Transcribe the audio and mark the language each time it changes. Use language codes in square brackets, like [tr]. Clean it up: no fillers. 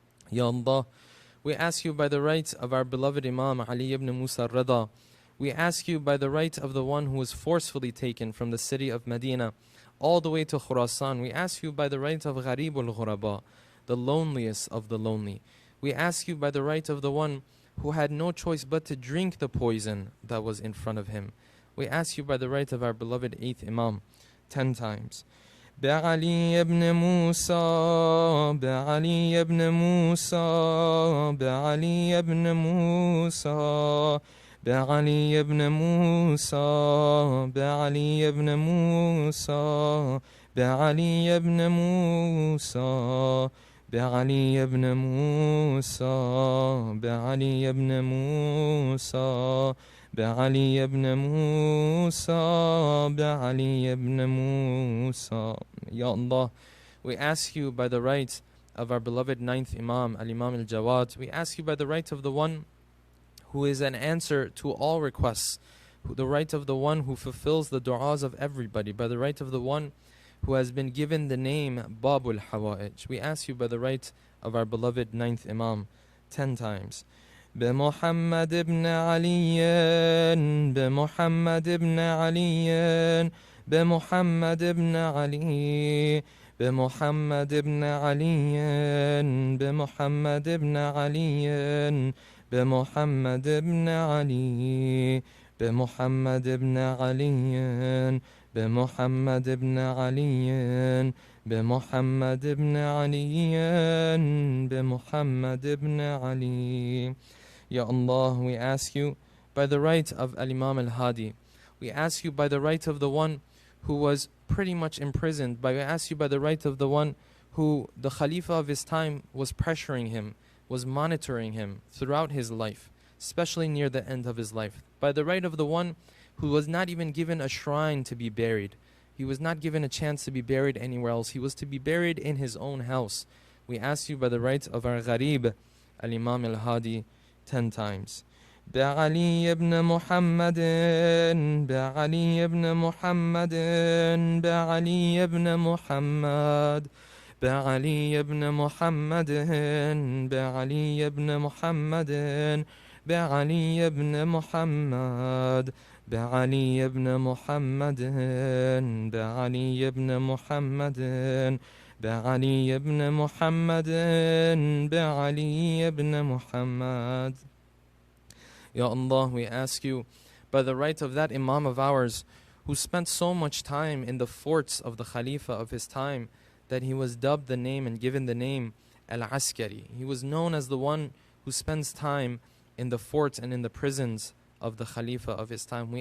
[en] Ya Allah, we ask you by the right of our beloved Imam Ali ibn Musa Rida, we ask you by the right of the one who was forcefully taken from the city of Medina all the way to Khurasan, we ask you by the right of Gharib al-Ghuraba, the loneliest of the lonely. We ask you by the right of the one who had no choice but to drink the poison that was in front of him. We ask you by the right of our beloved 8th Imam, 10 times. [ar] بعلي ابن موسى بعلي ابن موسى بعلي ابن موسى بعلي ابن موسى بعلي ابن موسى بعلي ابن موسى بعلي ابن موسى بعلي ابن موسى بعلي ابن موسى بعلي ابن موسى. [en] Ya Allah, we ask you by the right of our beloved 9th Imam, Al-Imam Al-Jawad, we ask you by the right of the one who is an answer to all requests, the right of the one who fulfills the du'as of everybody, by the right of the one who has been given the name Babul Hawa'ij. We ask you by the right of our beloved 9th Imam 10 times. [ar] بمحمد ابن علي بمحمد ابن علي بمحمد ابن علي بمحمد ابن علي بمحمد ابن علي بمحمد ابن علي بمحمد ابن علي بمحمد ابن علي بمحمد ابن علي بمحمد ابن علي. [en] Ya Allah, we ask you by the right of Al-Imam Al-Hadi, we ask you by the right of the one who was pretty much imprisoned, we ask you by the right of the one who the Khalifa of his time was pressuring him, was monitoring him throughout his life, especially near the end of his life, by the right of the one who was not even given a shrine to be buried. He was not given a chance to be buried anywhere else. He was to be buried in his own house. We ask you by the right of our Gharib, Al-Imam Al-Hadi, 10 times. [ar] بعلي ابن محمد بعلي ابن محمد بعلي ابن محمد بعلي ابن محمد بعلي ابن محمد بعلي ابن محمد بعلي ابن محمد بعلي ابن محمد بعلي ابن محمد بعلي ابن محمد. [en] Ya Allah, we ask you by the right of that Imam of ours who spent so much time in the forts of the Khalifa of his time that he was dubbed the name and given the name Al-Askari. He was known as the one who spends time in the forts and in the prisons of the Khalifa of his time.